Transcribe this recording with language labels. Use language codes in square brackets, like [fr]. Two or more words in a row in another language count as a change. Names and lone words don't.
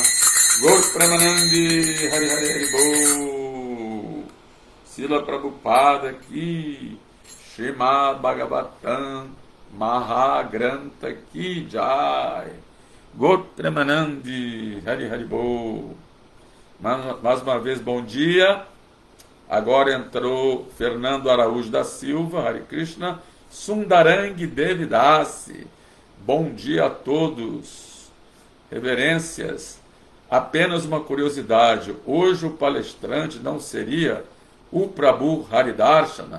[bn] গৌর প্রেমানন্দী হরি হরি হরি বো. [hi] श्रील प्रभुपाद की श्रीमद् भागवतम् महाग्रन्थ की जय. [bn] গৌর প্রেমানন্দী হরি হরি বো. [pt] Mais uma vez, bom dia. Agora entrou Fernando Araújo da Silva, Hare Krishna, Sundarang Devidasi. Bom dia a todos. Reverências. Apenas uma curiosidade. Hoje o palestrante não seria o Prabhu Haridarshana?